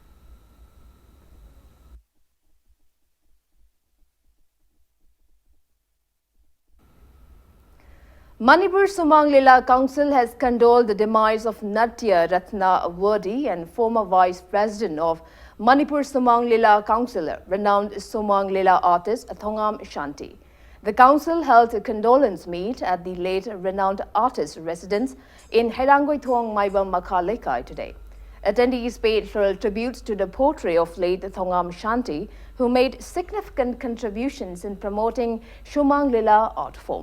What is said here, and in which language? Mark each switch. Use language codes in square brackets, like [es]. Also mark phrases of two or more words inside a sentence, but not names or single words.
[en] Manipur Sumang Lila Council has condoled the demise of Natya Ratna awardee and former Vice President of Manipur Sumang Lila Council, renowned Sumang Lila artist Thongam Shanti. The council held a condolence meet at the late renowned artist's residence in Herangoithong Maibam Makalekai today. Attendees paid full tribute to the portrait of late Thongam Shanti, who made significant contributions in promoting Sumang Lila art form.